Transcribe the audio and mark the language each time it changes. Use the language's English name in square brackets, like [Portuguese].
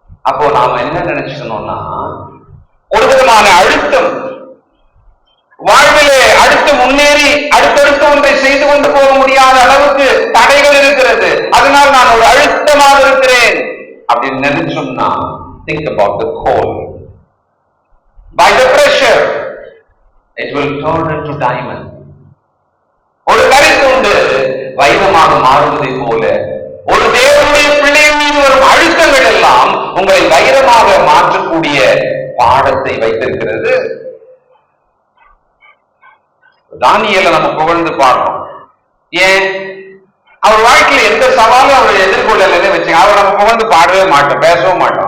[Tamil] அப்போ நாம என்ன நினைச்சுக்கணும்னா, ஒரு விதமான அழுத்தம் வாழ்விலே அடுத்து முன்னேறி அடுத்தடுத்து ஒன்றை செய்து கொண்டு போக முடியாத அளவுக்கு தடைகள் இருக்கிறது, அதனால் நான் ஒரு அழுத்தமாக இருக்கிறேன் அப்படின்னு நினைச்சோம்னா, [English] think about the coal. By the pressure it will turn into diamond. [Tamil] ஒரு கரித்துண்டு வைரமாக மாறுவதை போல ஒரு தேவனுடைய பிள்ளையின் மீது வரும் அழுத்தங்கள் எல்லாம் உங்களை வைரமாக மாற்றக்கூடிய பாடத்தை வைத்திருக்கிறது. தானியேலை நம்ம புகழ்ந்து பாடுறோம். ஏன்? அவர் வாழ்க்கையில் எந்த சவாலும் அவரை எதிர்கொள்ளலன்னு வச்சுங்க, அவரை நம்ம புகழ்ந்து பாடவே மாட்டோம், பேசவும் மாட்டோம்.